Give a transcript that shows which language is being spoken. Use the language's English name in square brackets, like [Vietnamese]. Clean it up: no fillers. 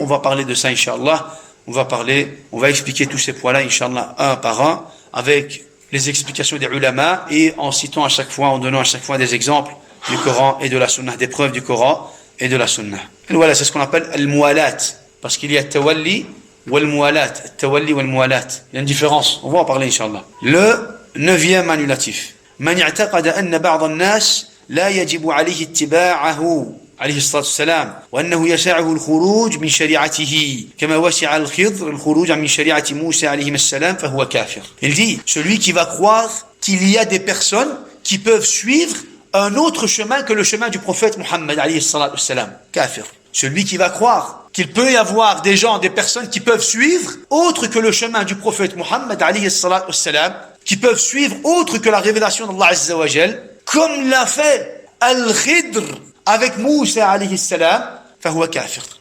[French] On va parler de ça, Inch'Allah. On va expliquer tous ces points-là, Inch'Allah, un par un, avec les explications des ulama et en donnant à chaque fois des exemples du Coran et de la Sunna, des preuves du Coran et de la Sunna. Et voilà, c'est ce qu'on appelle al-muwalat, parce qu'il y a tawalli wal-muwalat, tawalli wal-muwalat. Il y a une différence, on va en parler Inch'Allah. Le 9e annulatif. [Arabic] من اعتقد أن بعض الناس لا يجب عليه اتباعه عليه الصلاة والسلام وأنه يسعه الخروج من شريعته كما وسع الخضر الخروج من شريعة موسى عليه السلام فهو كافر. [French] Il dit, celui qui va croire qu'il y a des personnes qui peuvent suivre un autre chemin que le chemin du prophète Muhammad alayhi salatu wassalam, kafir. Celui qui va croire qu'il peut y avoir des gens, des personnes qui peuvent suivre autre que le chemin du prophète Muhammad alayhi salatu wassalam, qui peuvent suivre autre que la révélation d'Allah Azza wa Jal, comme l'a fait Al-Khidr avec Moussa alayhi salam, [Arabic] fahuwa kafir.